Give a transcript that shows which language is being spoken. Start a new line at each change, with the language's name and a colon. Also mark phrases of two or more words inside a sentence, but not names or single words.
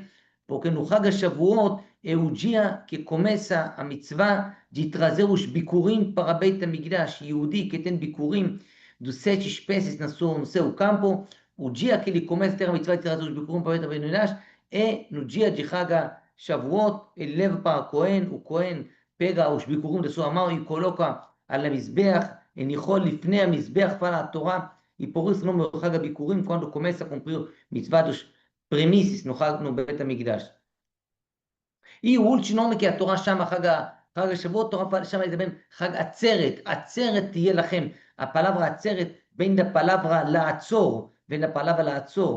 Portuguese: Porque no Chag HaShavuot é o dia que começa a mitzvah de trazer os Bikurim para Beit HaMikdash. Yehudi que tem Bikurim dos 7 espécies no seu campo, o dia que ele começa a ter a mitzvah de trazer os Bikurim para Beit HaMikdash é no dia de Chag HaShavuot. Ele leva para o Cohen pega os Bikurim da sua mão e coloca
Hebrew: על המזבח, הניחו לפני המזבח,
Portuguese: fala a Torá, e por isso o nome do Chag HaBikurim, quando começa a cumprir mitzvah dos premissas no Bet HaMikdash. E o último nome que a Torá chama Chag HaShavuot, a Torá chama também Chag Atzeret,
Hebrew: עצרת תהיה לכם.
Portuguese: A palavra Atzeret vem da palavra La'atzor, vem da palavra La'atzor.